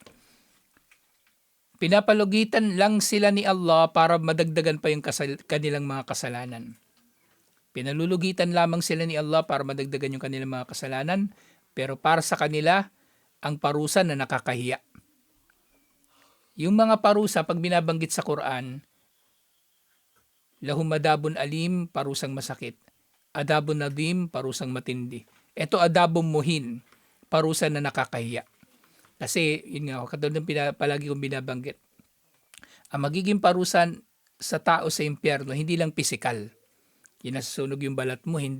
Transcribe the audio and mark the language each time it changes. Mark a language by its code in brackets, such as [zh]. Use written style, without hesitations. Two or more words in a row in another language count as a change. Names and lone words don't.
[tl] Pinapalugitan lang sila ni Allah para madagdagan pa yung kanilang mga kasalanan. Pinalulugitan lamang sila ni Allah para madagdagan yung kanilang mga kasalanan, pero para sa kanila, ang parusa na nakakahiya. Yung mga parusa, pag binabanggit sa Quran, [ar] لهم عذاب أليم, [tl] parusang masakit. [ar] عذاب نديم, [tl] parusang matindi. Ito [ar] عذاب مهين, [tl] parusa na nakakahiya. Kasi, yun nga, katulad ng palagi kong binabanggit, ang magiging parusan sa tao sa impyerno, hindi lang pisikal. Nasusunog yung balat mo, hindi.